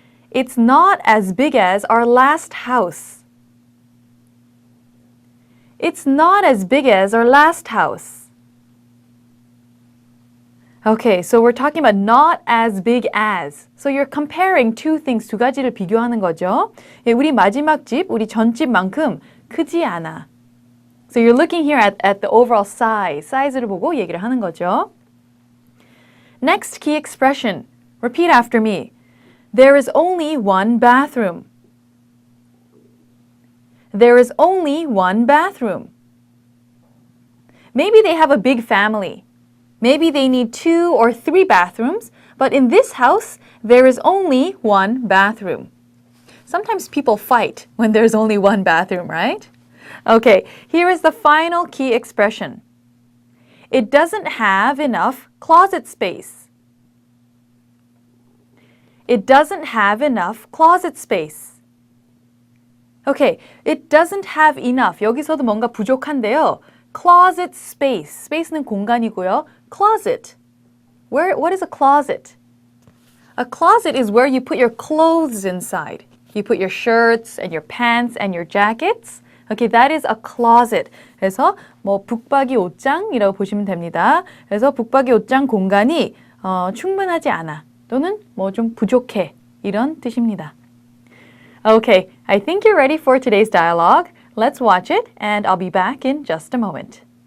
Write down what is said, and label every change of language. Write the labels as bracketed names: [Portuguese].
[English] It's not as big as our last house. It's not as big as our last house. Okay, so we're talking about not as big as. So you're comparing two things, [Korean] 두 가지를 비교하는 거죠. 우리 마지막 집, 우리 전집만큼 크지 않아. [English] So you're looking here at the overall size. [Korean] 사이즈를 보고 얘기를 하는 거죠. [English] Next key expression. Repeat after me. There is only one bathroom. There is only one bathroom. Maybe they have a big family. Maybe they need 2 or 3 bathrooms, but in this house, there is only one bathroom. Sometimes people fight when there's only one bathroom, right? Okay, here is the final key expression. It doesn't have enough closet space. It doesn't have enough closet space. Okay, it doesn't have enough. [Korean] 여기서도 뭔가 부족한데요. [English] Closet space. [Korean] Space는 공간이고요. [English] Closet. What is a closet? A closet is where you put your clothes inside. You put your shirts and your pants and your jackets. Okay, that is a closet. [Korean] 그래서 뭐 북박이 옷장이라고 보시면 됩니다. 그래서 북박이 옷장 공간이 충분하지 않아. 또는 뭐 좀 부족해. 이런 뜻입니다. [English] Okay, I think you're ready for today's dialogue. Let's watch it, and I'll be back in just a moment.